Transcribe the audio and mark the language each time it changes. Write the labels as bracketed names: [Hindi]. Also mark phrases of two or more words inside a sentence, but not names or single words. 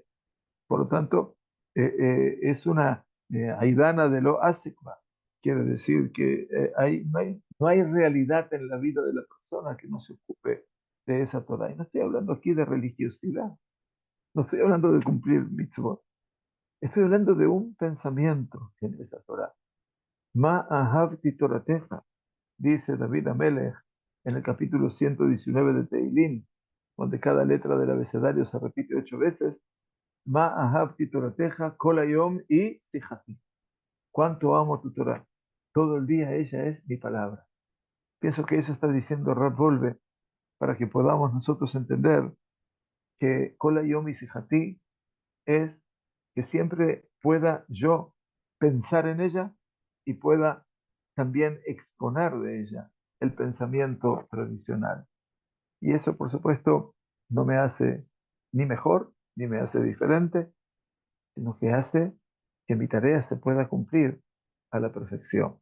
[Spanish] Por lo tanto, es una aidana de lo asekba. Quiere decir que no hay realidad en la vida de la persona que no se ocupe de esa Torah. Y no estoy hablando aquí de religiosidad, no estoy hablando de cumplir mitzvot, estoy hablando de un pensamiento en esa Torah. [Hebrew] מה אהבתי תורתך, [Spanish] dice David Amelech en el capítulo 119 de Teilín, donde cada letra del abecedario se repite 8 veces. [Hebrew] מה אהבתי תורתך כל היום היא שיחתי. [Spanish] Cuánto amo tu Torah. Todo el día ella es mi palabra. Pienso que eso está diciendo Rab Volve para que podamos nosotros entender que [Hebrew] כל היום היא שיחתי [Spanish] es que siempre pueda yo pensar en ella y pueda también exponer de ella el pensamiento tradicional. Y eso, por supuesto, no me hace ni mejor ni me hace diferente, sino que hace que mi tarea se pueda cumplir a la perfección.